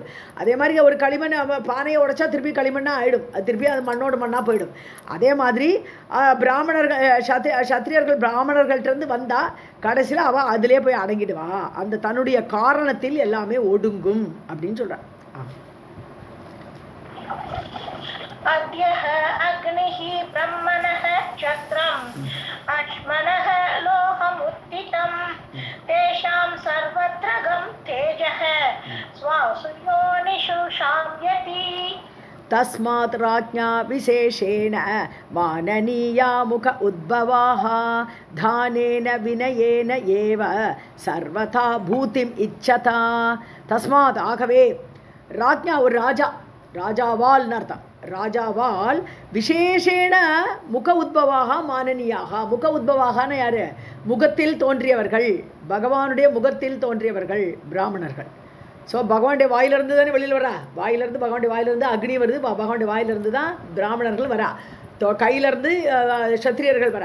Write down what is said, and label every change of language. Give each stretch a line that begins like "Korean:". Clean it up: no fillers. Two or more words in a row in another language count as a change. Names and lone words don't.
Tamil: அதே மாதிரி ஒரு களிமண் பானையை உடைச்சா திருப்பி களிமண்ணாக ஆகிடும், அது திருப்பி அது மண்ணோடு மண்ணாக போயிடும். அதே மாதிரி பிராமணர்கள் சத்திரியர்கள் பிராமணர்கள்ட்டேருந்து வந்தால் கடைசியில் அவள் அதிலே போய் அடங்கிடுவா. அந்த தன்னுடைய காரணத்தில் எல்லாமே ஒடுங்கும் அப்படின்னு சொல்கிறான்.
Sanskrit: अद्यः अग्निः ब्रह्मणः क्षत्रम् अश्मनः लोहमुत्थितं तेषां सर्वत्र गं तेजः स्वासु योनिषु शाम्यति. तस्मात् राज्ञा विशेषेण माननीया मुख उद्भवाः दानेन विनयेन एव सर्वथा भूतिम् इच्छता.
Tamil: तस्मात् ஆகவே ராஜ்ஞா ஒரு ராஜாவால்னு அர்த்தம்.
Sanskrit: ராஜாவால் विशेषेण मुख उद्भवाः माननीयाः.
Tamil: முக உத்பவாகனா யாரு? முகத்தில் தோன்றியவர்கள், பகவானுடைய முகத்தில் தோன்றியவர்கள் பிராமணர்கள். ஸோ பகவானுடைய வாயிலிருந்து தானே வெளியில் வரா, வாயிலிருந்து பகவானுடைய வாயிலிருந்து அக்னி வருது, பகவானுடைய வாயிலிருந்து தான் பிராமணர்கள் வரா, கையிலேருந்து சத்திரியர்கள் வரா.